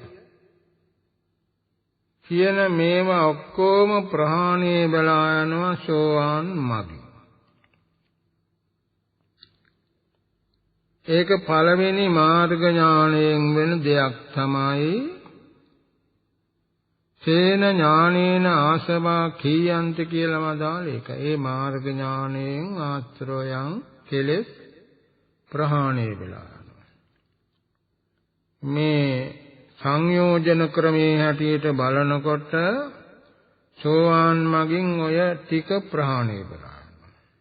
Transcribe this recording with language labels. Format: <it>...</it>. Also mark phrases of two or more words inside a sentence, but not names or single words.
<si>කියන මේවා ඔක්කොම ප්‍රහාණය වෙලා යනවා සෝවාන් මගින්. ඒක පළවෙනි මාර්ග ඥාණයෙන් වෙන දෙයක් තමයි</si> <pi>තේන ඥානේන ආසවා කීයන්ති</pi> <si>කියලාම දාල එක. ඒ මාර්ග ඥාණයෙන් ආශ්‍රවයන් කෙලෙස් ප්‍රහාණය වෙලා යනවා. මේ සංයෝජන ක්‍රමයේ හැටියට බලනකොට සෝවාන් මගින් ඔය ටික ප්‍රහාණය වෙලා යනවා.</si>